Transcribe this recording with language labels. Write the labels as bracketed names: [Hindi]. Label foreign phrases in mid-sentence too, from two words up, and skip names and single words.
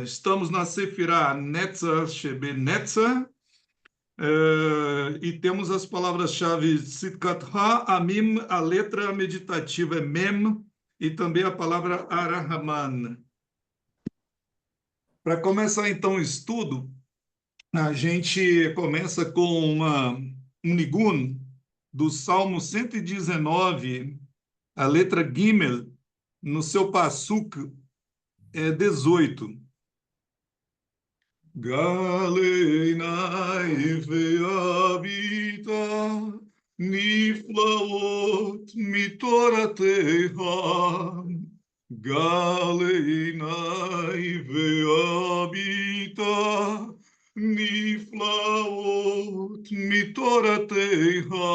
[Portuguese] Estamos na Sefirá Netzar Shebenetzer, e temos as palavras-chave Sitkat Ha-Amim, a letra meditativa é Mem, e também a palavra Arahaman. Para começar então o estudo, a gente começa com um nigun do Salmo 119, a letra Gimel, no seu Passuk 18. [Hebrew] גלי והביטה נפלאות מתורתך. גלי והביטה נפלאות מתורתך.